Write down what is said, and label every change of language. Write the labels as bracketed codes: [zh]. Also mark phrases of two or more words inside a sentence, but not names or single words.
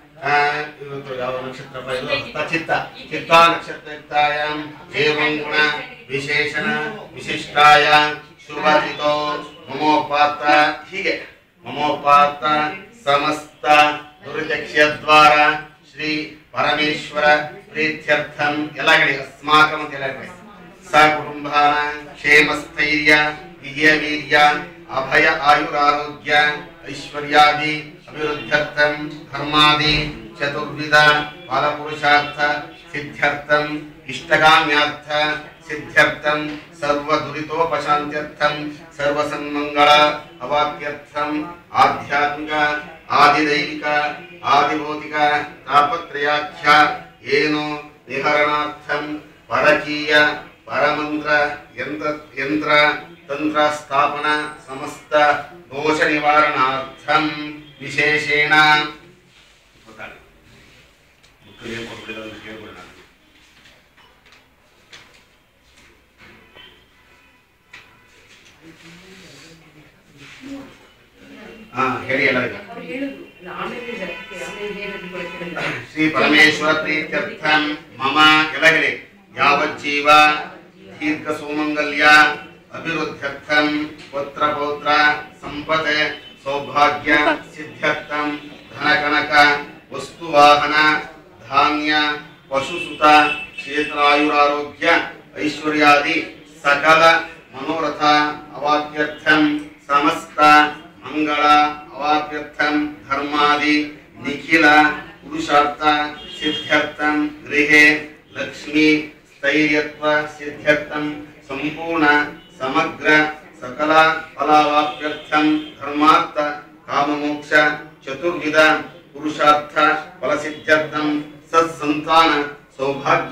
[sa] चित्ता चित्ता नक्षत्रयुक्तायां एवं गुण विशेषण विशिष्टाय शुभतिथो ममोपात ಹೀಗೆ ममोपात समस्त दुर्दक्ष्य द्वारा श्री परमेश्वर प्रीत्यर्थम [kn] ಎಲ್ಲ ಹೇಳಿ [sa] अस्माकं [kn] ಅಂತ ಎಲ್ಲ ಹೇಳಿ [sa] ಸಕುಟುಂಬಾನ ಕ್ಷೇಮ ಸ್ಥೈರ್ಯ ವಿಜಯ ವೀರ್ಯ ಅಭಯ ಆಯುರಾರೋಗ್ಯ ಐಶ್ವರ್ಯಾದಿ ಅಭಿವೃದ್ಧ್ಯರ್ಥಂ ಧರ್ಮಾದಿ ಚತುರ್ವಿಧ ಫಲಪುರುಷಾರ್ಥ सिद्ध्यर्थम इष्टकाम्यार्थ सिद्ध्यर्थम सर्वदुरितोपशान्त्यर्थम सर्वसन्मंगल अवाप्यर्थम आध्यात्मिक आदिदैविक आदिभौतिक तापत्रयाख्य येनो निहरणार्थम परकीय परमंत्र यंत्र तंत्र स्थापन समस्त दोष निवारणार्थम विशेषेण [kn] ಹೇಳಿ ಎಲ್ಲರಿಗೂ [sa] ಶ್ರೀ ಪರಮೇಶ್ವರ ಪ್ರೀತ್ಯರ್ಥಂ ಮಮ [kn] ಎಲ್ಲ ಹೇಳಿ [sa] ಯಾವಜ್ಜೀವ ದೀರ್ಘ ಸುಮಂಗಲ್ಯ ಅಭಿವೃದ್ಧ್ಯರ್ಥಂ ಪುತ್ರ ಪೌತ್ರ ಸಂಪದ ಸೌಭಾಗ್ಯ ಸಿದ್ಧ್ಯರ್ಥಂ ಧನ ಕನಕ ವಸ್ತು ವಾಹನ ಧಾನ್ಯ ಪಶುಸುತ ಕ್ಷೇತ್ರಾಯುರಾರೋಗ್ಯ ಐಶ್ವರ್ಯಾದಿ सकल मनोरथ अवाप्यर्थम समस्त मंगल अवाप्यर्थम धर्मादि निखिल पुरुषार्थ सिद्ध्यर्थम गृहे लक्ष्मी स्थैर्यत्व सिद्ध्यर्थम संपूर्ण समग्र सकल फलावाप्यर्थम धर्मार्थ काममोक्ष चतुर्विध पुरुषार्थ फलसिद्ध्यर्थम सत्संतान सौभाग्य